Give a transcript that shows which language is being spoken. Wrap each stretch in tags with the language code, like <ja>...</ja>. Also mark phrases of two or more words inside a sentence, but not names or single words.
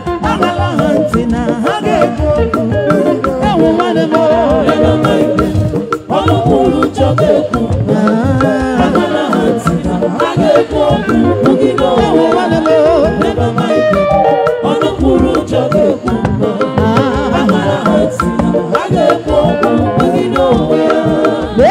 <ig>Agala ha ntị na ha ga-ekwu okwu. Ewu nwanne m, o.</ig> <en>Never mind them.</en> <ig>Ọnụ kwuru njọ ga-ekwu. Ah. Agala ha ntị na ha ga-ekwu okwu. Megide onwe Ewu ha. nwanne m, o.</ig> <en>Never mind them.</en> <ig>Ọnụ kwuru njọ ga-ekwu. Ah. Agala ha ntị na ha ga-ekwu okwu. Megide onwe ha.</ig>